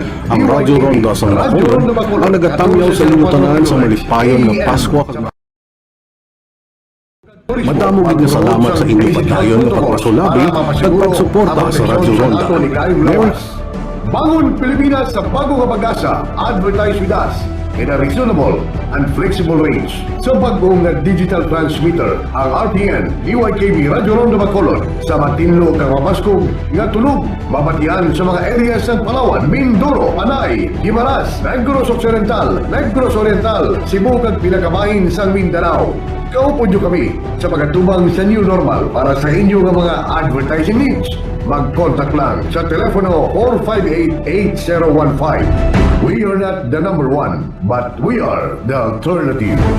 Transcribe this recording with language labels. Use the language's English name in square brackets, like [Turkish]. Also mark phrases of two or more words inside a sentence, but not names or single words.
[Hiligaynon] Ang Radyo Ronda sa Bacolod ang nagatamyaw sa inyo tanan sa malipayon nga Pasko kag madamo gid nga salamat sa inyo padayon nga pagpasulabi kag pagsuporta sa Radyo Ronda. Merry Bangon Pilipinas sa bago nga pag-asa. [English] Advertise with us in a reasonable and flexible range. [Hiligaynon] Sa bagong nga digital transmitter, ang RPN DYKB Radyo Ronda Bacolod sa matinlo kang mabaskog nga tunog mabatian sa mga areas ng Palawan, Mindoro, Panay, Guimaras, Negros Occidental, Negros Oriental, Cebu kag pinakabahin sa Mindanao. Kaupo nyo kami sa pagkatubang sa [English] new normal [Hiligaynon] para sa inyo nga mga [English] advertising needs. [Hiligaynon] Mag-contact lang sa telepono 458-8015. [English] We are not the number one, but we are the alternative.